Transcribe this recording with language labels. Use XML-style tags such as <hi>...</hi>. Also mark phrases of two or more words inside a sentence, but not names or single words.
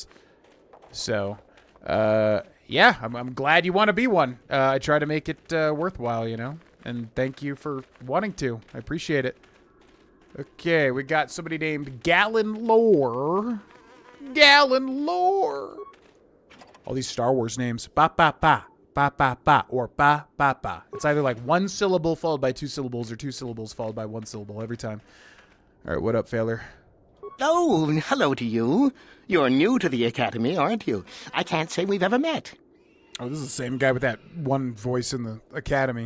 <en>So, yeah, I'm glad you want to be one. I try to make it worthwhile, you know, and thank you for wanting to. I appreciate it. Okay, we got somebody named Gallon Lore. Gallon Lore. All these Star Wars names. Ba ba ba. Ba ba ba. Or ba ba ba. It's either like one syllable followed by two syllables or two syllables followed by one syllable every time. All right, what up, Failer? Oh, hello to you. You're new to the Academy, aren't you? I can't say we've ever met. Oh, this is the same guy with that one voice in the Academy.</en>